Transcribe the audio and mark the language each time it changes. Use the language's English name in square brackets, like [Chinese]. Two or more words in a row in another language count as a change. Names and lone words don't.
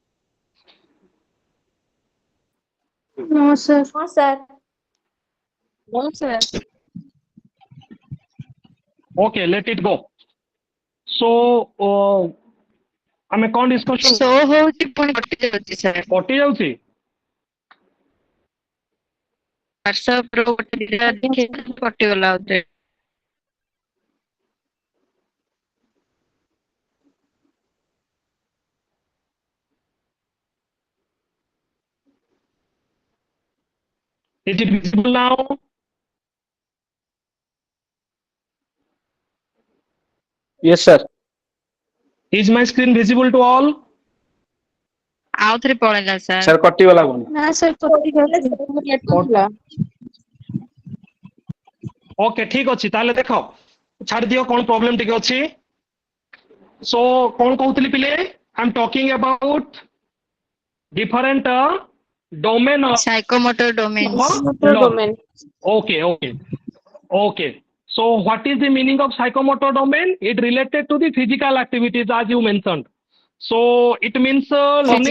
[English] No, sir. No, sir. No, sir. Okay, let it go. So, [Odia] ଆମେ କଣ ଡିସ୍କସନ ଶୋ ହଉଛି ପୁଣି କଟି ଯାଉଛି sir. କଟି ଯାଉଛି? WhatsApp ର ଗୋଟେ ଦିଟା ଦେଖେଇଥିଲା କଟିଗଲା ଆଉଥରେ. [English] Is it visible now? Yes, sir. Is my screen visible to all? [Odia] ଆଉଥରେ ପଳେଇଲା sir. [English] Sir, [Odia] କଟିଗଲା ପୁଣି. ନା ସାର୍ କଟି ଯାଉଛି. Okay, ଠିକ ଅଛି ତାହେଲେ ଦେଖ ଛାଡି ଦିଅ କଣ ପ୍ରୋବ୍ଲେମ ଟିକେ ଅଛି. So କଣ କହୁଥିଲି ପିଲେ? [English] I am talking about different domain of Psychomotor domains. learning. Okay. So what is the meaning of psychomotor domain? It related to the physical activities as you mentioned. So it means learning